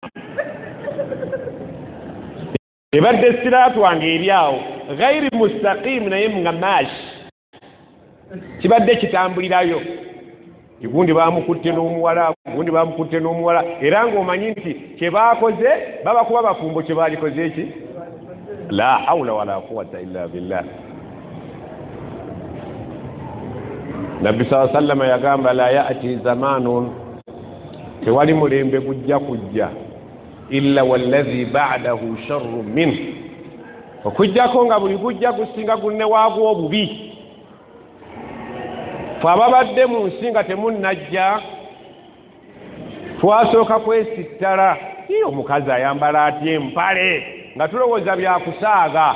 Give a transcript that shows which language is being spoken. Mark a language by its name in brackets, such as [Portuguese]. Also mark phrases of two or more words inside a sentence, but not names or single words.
[Ganda] Ebadde siraatu wange eri awo [Arabic] غير مستقيم [Ganda] naye nga maashi kibadde kitambulirayo. Gundi bamukutte n'omuwala, gundi bamukutte n'omuwala, era ng'omanyi nti kye baakoze baba kuba bafumbo kye baalikoze eki. [Arabic] لا حول ولا قوة إلا بالله. Nabbi صلى الله عليه وسلم yagamba لا يأتي زمان, [Ganda] tewali mulembe gujja kujja [Arabic] إلا والذي بعده شر منه, [Ganda] okujjako nga buli gujja gusinga gunne waagwo obubi. Ffe ababadde mu nsi nga temunnajja twasooka kwesittala, omukazi ayambala atya empale nga tulowooza byakusaaga.